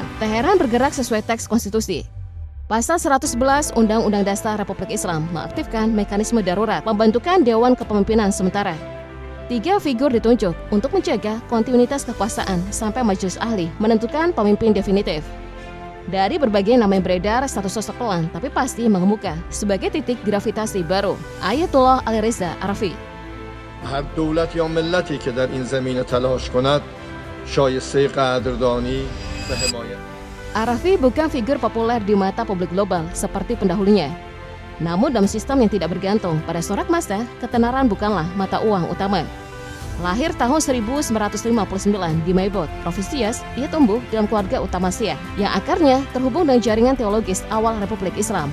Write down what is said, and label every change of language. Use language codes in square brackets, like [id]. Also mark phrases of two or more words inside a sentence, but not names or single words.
[id] Teheran bergerak sesuai teks konstitusi. Pasal 111 Undang-Undang Dasar Republik Islam mengaktifkan mekanisme darurat pembentukan Dewan Kepemimpinan Sementara. 3 figur ditunjuk untuk menjaga kontinuitas kekuasaan sampai majelis ahli menentukan pemimpin definitif. Dari berbagai nama yang beredar, satu sosok pelan tapi pasti mengemuka sebagai titik gravitasi baru, Ayatollah Ali Reza Arafi. [fa] هر دولت یا ملتی که در این زمینه تلاش کند شایسته قدردانی و حمایت. [id] Arafi bukan figur populer di mata publik global seperti pendahulunya. Namun dalam sistem yang tidak bergantung pada sorak massa, ketenaran bukanlah mata uang utama. Lahir tahun 1959 di Maybot, Provinsi Yas, ia tumbuh dalam keluarga utama Syiah yang akarnya terhubung dengan jaringan teologis awal Republik Islam.